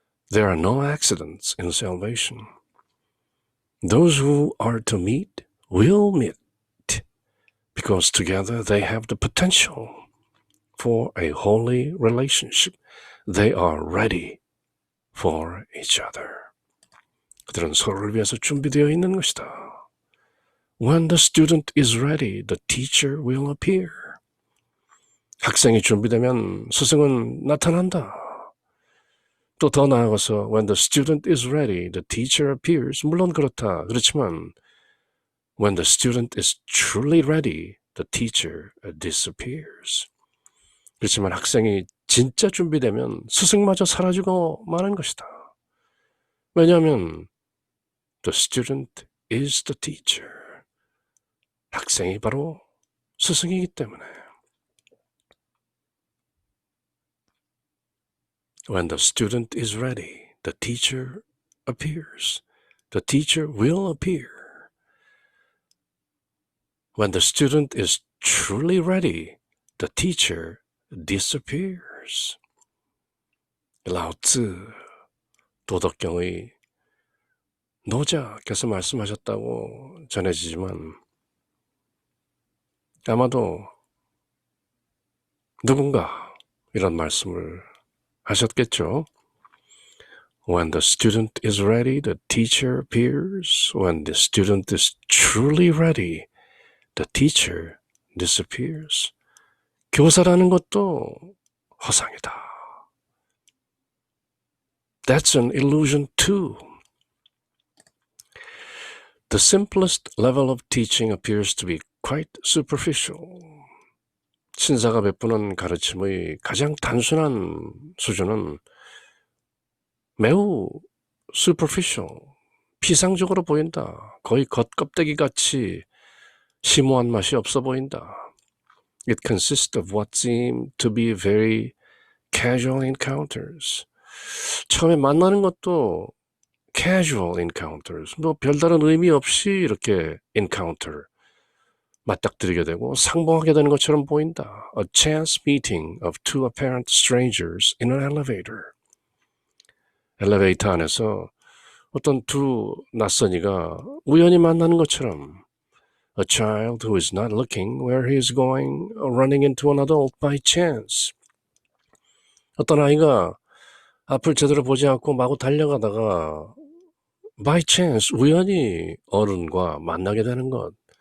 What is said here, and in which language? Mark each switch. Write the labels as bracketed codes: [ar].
[en] There are no accidents in salvation. Those who are to meet will meet, because together they have the potential for a holy relationship. They are ready for each other. [ko] 그들은 서로를 위해서 준비되어 있는 것이다. [en] When the student is ready, the teacher will appear. [ko] 학생이 준비되면 스승은 나타난다. 또 더 나아가서 [en] when the student is ready, the teacher appears. [ko] 물론 그렇다. 그렇지만 [en] when the student is truly ready, the teacher disappears. [ko] 그렇지만 학생이 진짜 준비되면 스승마저 사라지고 마는 것이다. 왜냐하면 [en] the student is the teacher. [ko] 학생이 바로 스승이기 때문에. [en] When the student is ready, the teacher appears. The teacher will appear. When the student is truly ready, the teacher disappears. [ko] 라오츠 도덕경의 노자께서 말씀하셨다고 전해지지만 아마도 누군가 이런 말씀을 하셨겠죠. [en] When the student is ready, the teacher appears. When the student is truly ready, the teacher disappears. [ko] 교사라는 것도 허상이다. [en] That's an illusion too. The simplest level of teaching appears to be quite superficial. [ko] 신사가 베푸는 가르침의 가장 단순한 수준은 매우 superficial, 피상적으로 보인다. 거의 겉껍데기같이 심오한 맛이 없어 보인다. [en] It consists of what seem to be very casual encounters. [ko] 처음에 만나는 것도 casual encounters, 뭐 별다른 의미 없이 이렇게 encounter, 맞닥뜨리게 되고 상봉하게 되는 것처럼 보인다. [en] A chance meeting of two apparent strangers in an elevator. [ko] 엘리베이터 안에서 어떤 두 낯선이가 우연히 만나는 것처럼 [en] A child who is not looking where he is going, running into an adult by chance. [ko] 어떤 아이가 앞을 제대로 보지 않고 마구 달려가다가 by chance, 우연히 어른과 만나게 되는 것.